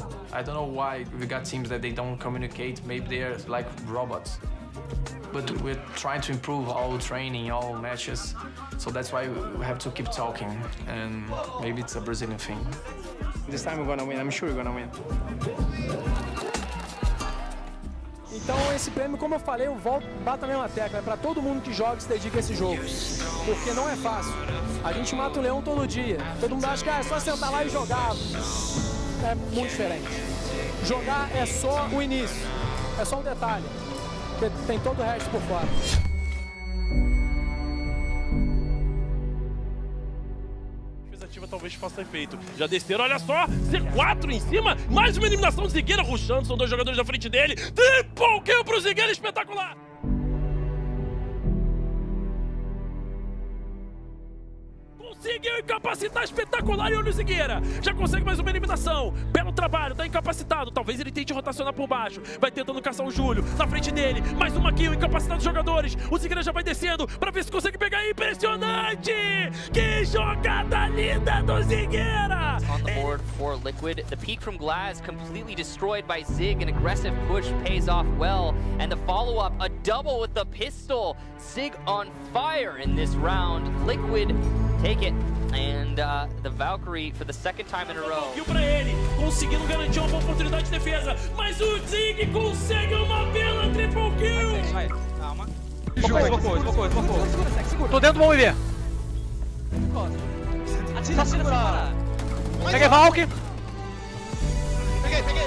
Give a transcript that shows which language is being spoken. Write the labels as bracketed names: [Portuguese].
[English] I don't know why we got teams that they don't communicate. Maybe they're like robots. But we're trying to improve all training, all matches. So that's why we have to keep talking. And maybe it's a Brazilian thing. This time we're gonna win. I'm sure we're gonna win. [Portuguese] Então esse prêmio, como eu falei, eu bato a mesma tecla. É pra todo mundo que joga e se dedica a esse jogo. Porque não é fácil. A gente mata um leão todo dia. Todo mundo acha que é só sentar lá e jogar. É muito diferente. Jogar é só o início. É só um detalhe. Porque tem todo o resto por fora. Talvez faça efeito. Já desceram, olha só, C4 em cima, mais uma eliminação de Zigueira rushando, são dois jogadores na frente dele. Triple kill pro Zigueira, espetacular! Conseguiu incapacitar, espetacular, e olha o Zigueira. Já consegue mais uma eliminação. Belo trabalho, tá incapacitado. Talvez ele tente rotacionar por baixo. Vai tentando caçar o Júlio. Na frente dele, mais uma kill, incapacitado os jogadores. O Zigueira já vai descendo pra ver se consegue pegar. Impressionante! Que jogada linda do Zigueira! [English] On the board for Liquid. The peek from Glass completely destroyed by Zig. An aggressive push pays off well. And the follow-up, a double with the pistol. Zig on fire in this round. Liquid take it, and the Valkyrie for the second time in a row. [Portuguese] Kill pra ele, conseguindo garantir uma boa oportunidade de defesa, mas o Zig consegue uma bela triple kill. Vai, calma. Esmocou. Tô dentro do bom IV. Atira pra... Peguei Valk. Peguei.